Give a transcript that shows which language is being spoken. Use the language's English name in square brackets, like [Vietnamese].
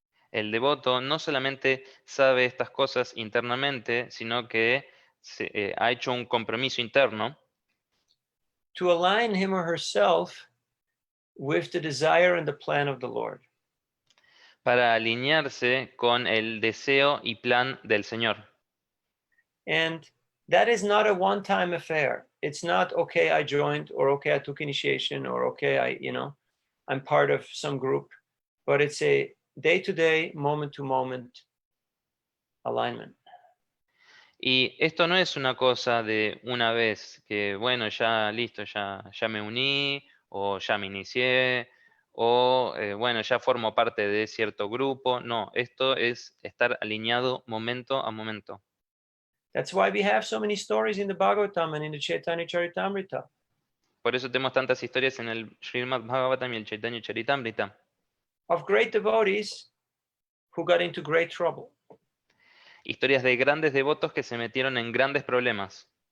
[Spanish] El devoto no solamente sabe estas cosas internamente, sino que ha hecho un compromiso interno [English] To align him or herself with the desire and the plan of the Lord. [Spanish] para alinearse con el deseo y plan del Señor. [English] And that is not a one-time affair. It's not, okay, I joined, or okay, I took initiation, or okay, I'm part of some group, but it's a day-to-day, moment-to-moment alignment. [Spanish] Y esto no es una cosa de una vez, que bueno, ya listo, ya me uní, o ya me inicié, o bueno, ya formo parte de cierto grupo. No, esto es estar alineado momento a momento. [English] That's why we have so many stories in the Bhagavatam and in the Chaitanya Charitamrita. [Spanish] Por eso tenemos tantas historias en el Srimad Bhagavatam y el Chaitanya Charitamrita. [English] Of great devotees who got into great trouble. [Spanish] Historias de grandes devotos que se metieron en grandes problemas.